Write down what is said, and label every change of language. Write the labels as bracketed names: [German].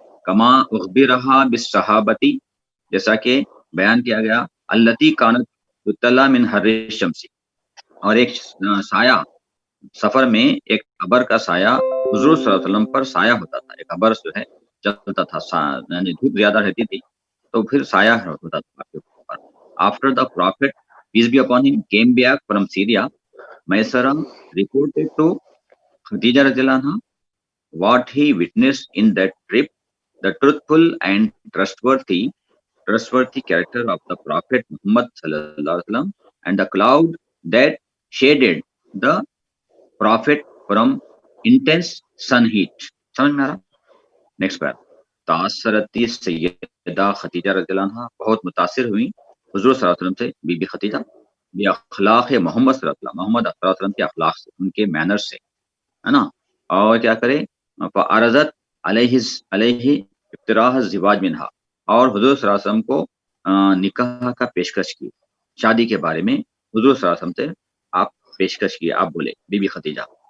[Arabic] کما اخبرہ بالصحابتی، [Urdu] جیسا کہ بیان کیا گیا، [Arabic] التی کانت تطلع من حر الشمس، [Urdu] اور ایک سایہ سفر میں، ایک ابر کا سایہ حضور صلی اللہ علیہ وسلم پر سایہ ہوتا تھا. ایک ابر جو ہے چلتا تھا، یعنی دھوپ زیادہ رہتی تھی تو پھر سایہ ہوتا تھا آپ کے اوپر. [English] After the prophet peace be upon him came back from Syria, Maysarah reported to Khadija radiallahu anha what he witnessed in that trip, the truthful and trustworthy character of the Prophet Muhammad sallallahu alaihi wasallam, and the cloud that shaded the Prophet from intense sun heat. [Urdu] سمجھ میں آ رہا؟ Next بار. [Arabic] تاثرتی سیدہ خدیجہ رضی اللہ عنہا، [Urdu] بہت متاثر ہوئی حضور صلی اللہ علیہ وسلم سے بی بی خدیجہ، [Arabic] بی اخلاق محمد صلی اللہ علیہ وسلم، [Urdu] محمد صلی اللہ علیہ وسلم کے اخلاق سے، ان کے مینر سے، ہے نا. اور کیا کرے، [Arabic] فعرضت علیہ اقتراح الزواج منہا، [Urdu] اور حضور صلی اللہ علیہ وسلم کو نکاح کا پیشکش کی، شادی کے بارے میں حضور صلی اللہ علیہ وسلم سے آپ پیشکش کیے، آپ بولے بی بی خدیجہ.